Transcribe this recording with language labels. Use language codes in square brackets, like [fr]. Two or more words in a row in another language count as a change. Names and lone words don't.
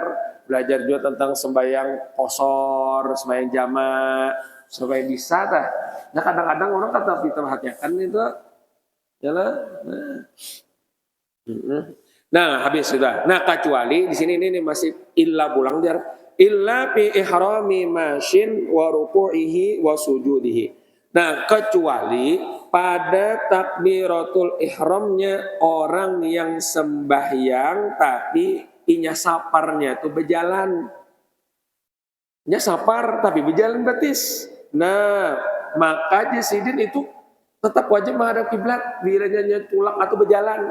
[bjn] Belajar juga tentang sembahyang qosor, sembahyang jamak, supaya bisa tah. Nah, kadang-kadang orang kata diperhatikan itu. Yalah. Nah, habis sudah. Nah, kecuali di sini ini masih illa pulang jar. [ar] إلا في إحرام ماش وركوعه وسجوده. [bjn] Nah, kecuali pada takbiratul ihramnya orang yang sembahyang tapi inya saparnya itu berjalan. Nya sapar tapi berjalan betis. Nah, maka jisidin itu tetap wajib menghadap kiblat bilanya tulak atau berjalan.